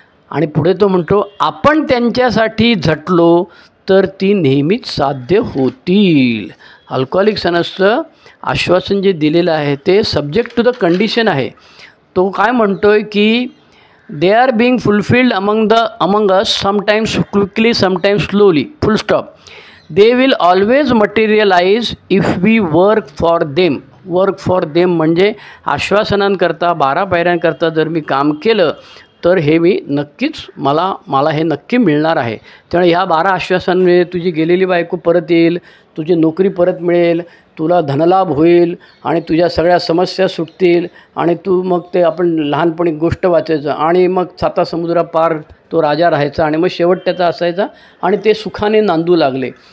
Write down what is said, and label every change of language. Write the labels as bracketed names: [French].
[Marathi] आणि पुढे तो म्हणतो, आपण त्यांच्यासाठी झटलो तर ती नेहमीच साध्य होतील. अल्कोहोलिक्स अनोनिमसचं आश्वासन जे दिलेलं आहे ते [English] subject to the condition [Marathi] आहे. तो काय म्हणतो आहे की [English] They are being fulfilled among us, sometimes quickly, sometimes slowly, full stop. They will always materialise if we work for them. Work for them [Marathi] म्हणजे आश्वासनांकरता, 12 पायऱ्यांकरता जर मी काम केलं तर हे मी नक्कीच मला हे नक्की मिळणार आहे. त्यामुळे ह्या 12 आश्वासनांमुळे तुझी गेलेली बायको परत येईल, तुझी नोकरी परत मिळेल, तुला धनलाभ होईल आणि तुझ्या सगळ्या समस्या सुटतील आणि तू मग ते आपण लहानपणी गोष्ट वाचायचं आणि मग 7 समुद्रापार तो राजा राहायचा आणि मग शेवट त्याचा असायचा आणि ते सुखाने नांदू लागले.